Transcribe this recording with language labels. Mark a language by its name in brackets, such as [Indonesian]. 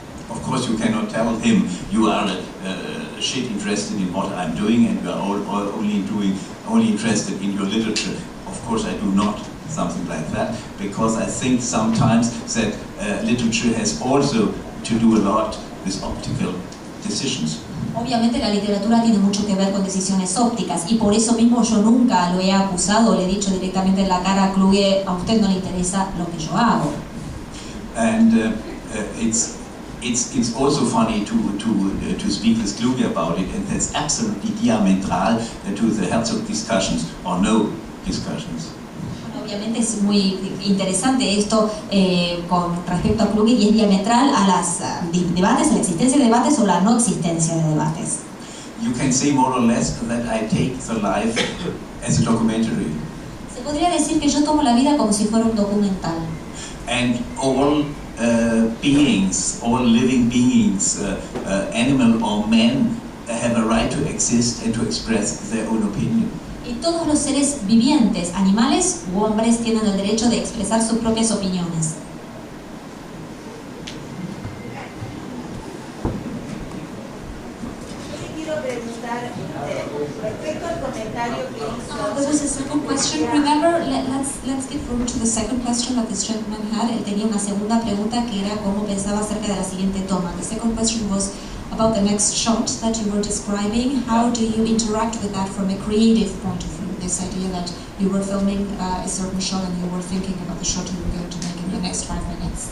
[English] Of course, you cannot tell him you are shit interested in what I'm doing and you are only interested in your literature. Of course, I do not something like that, because I think sometimes that literature has also to do a lot with optical decisions. [Spanish] Obviamente la literatura tiene mucho que ver con decisiones ópticas y por eso mismo yo nunca lo he acusado, le he dicho directamente en la cara a Kluge, a usted no le interesa lo que yo hago. [English] And it's also funny to speak with Kluge about it, and that's absolutely diametral to the Herzog discussions or no discussions. [Spanish] Obviamente es muy interesante esto con respecto a Kluge y es diametral a las debates, a la existencia de debates o la no existencia de debates. [English] You can say more or less that I take the life as a documentary. [Spanish] Se podría decir que yo tomo la vida como si fuera un documental. [English] And all beings, all living beings, animal or man, have a right to exist and to express their own opinion. [Spanish] Y todos los seres vivientes, animales u hombres, tienen el derecho de expresar sus propias opiniones. Yo quiero preguntar respecto al comentario que hizo. [English] There was a second question. Remember, let's get forward to the second question that this gentleman had. [Spanish] Él tenía una segunda pregunta que era cómo pensaba acerca de la siguiente toma. [English] The second question was about the next shot that you were describing. How do you interact with that from a creative point of view? This idea that you were filming a certain shot and you were thinking about the shot you were going to make in the next 5 minutes.